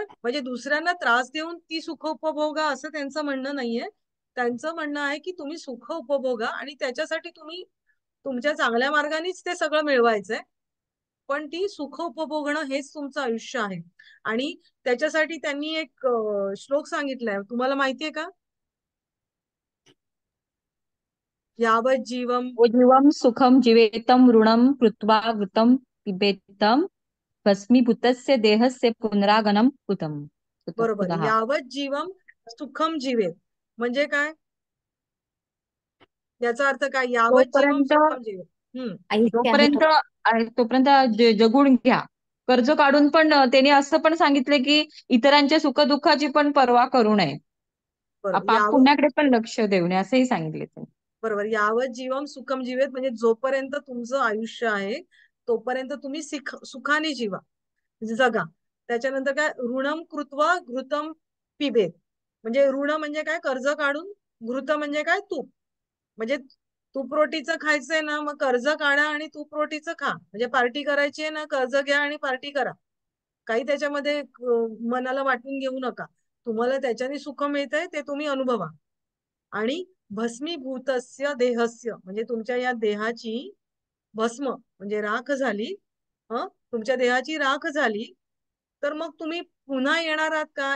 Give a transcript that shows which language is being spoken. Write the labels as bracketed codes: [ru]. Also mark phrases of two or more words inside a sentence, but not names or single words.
[mr] म्हणजे दुसऱ्यांना त्रास देऊन ती सुख उपभोगा असं त्यांचं म्हणणं नाहीये. त्यांचं म्हणणं आहे की तुम्ही सुख उपभोगा आणि त्याच्यासाठी तुम्ही तुमच्या चांगल्या मार्गानेच ते सगळं मिळवायचंय, पण ती सुख उपभोगणं हेच तुमचं आयुष्य आहे. आणि त्याच्यासाठी त्यांनी एक श्लोक सांगितलाय, तुम्हाला माहितीये का? [sa] यावत जीवम ओ जीवम सुखम जीवेतम ऋणम कृत्वा वृतम पिबेतम भस्मीभूतस्य देहस्य पुनरागमनम कृतम. [mr] बरोबर, [sa] कृतः. यावत जीवम सुखम जीवेत [mr] म्हणजे काय? याचा अर्थ काय? [sa] यावत जीवम [mr] तोपर्यंत [sa] सुखम जीवेत. [mr] आयुष्य आहे जोपर्यंत तोपर्यंत जगून घ्या. कर्ज काढून पण त्यांनी असं पण सांगितलं की इतरांच्या सुखदुःखाची पण पर्वा करू नये, पाप बरोबर, पुण्याकडे पण लक्ष देऊ नये असंही सांगितले त्यांनी. बरोबर, [sa] यावत जीवम सुखम जीवेत [mr] म्हणजे जोपर्यंत तुमचं आयुष्य आहे तोपर्यंत तुम्ही सुखाने जीवा, जगा. त्याच्यानंतर काय? [sa] ऋणम कृत्वा घृतम पिबेत [mr] म्हणजे ऋण म्हणजे काय? कर्ज काढून. घृत म्हणजे काय? तूप. म्हणजे तूप रोटीचं खायचंय ना, मग कर्ज काढा आणि तूप रोटीचं खा. म्हणजे पार्टी करायची आहे ना, कर्ज घ्या आणि पार्टी करा. काही त्याच्यामध्ये मनाला वाटून घेऊ नका. तुम्हाला त्याच्याने सुख मिळतंय ते तुम्ही अनुभवा. आणि [sa] भस्मीभूतस्य देहस्य [mr] म्हणजे तुमच्या या देहाची भस्म म्हणजे राख झाली, तुमच्या देहाची राख झाली तर मग तुम्ही पुन्हा येणार आहात का?